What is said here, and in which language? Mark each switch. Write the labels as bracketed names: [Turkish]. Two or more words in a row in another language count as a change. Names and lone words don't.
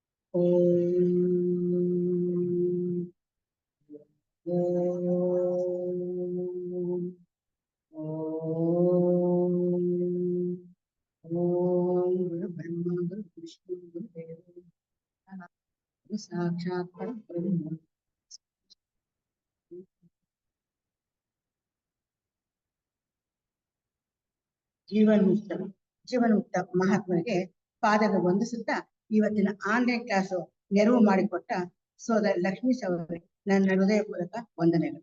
[Sanskrit] ಓಂ ಓಂ ಓಂ ಓಂ ಗುರು ಬ್ರಹ್ಮ ಗುರು ವಿಷ್ಣು ಗುರು ದೇವೋ ಗುರು ಸಾಕ್ಷಾತ್ ಪರಬ್ರಹ್ಮ. [Kannada] ಜೀವನ್ಮುಕ್ತ ಮಹಾತ್ಮನಿಗೆ ಪಾದಗಳು ವಂದಿಸುತ್ತಾ ಇವತ್ತಿನ [English] online class [Kannada] ನೆರವು ಮಾಡಿಕೊಟ್ಟ ಸೋದರ ಲಕ್ಷ್ಮೀಶ್ ಅವರಿಗೆ ನನ್ನ ಹೃದಯಪೂರ್ವಕ ವಂದನೆಗಳು.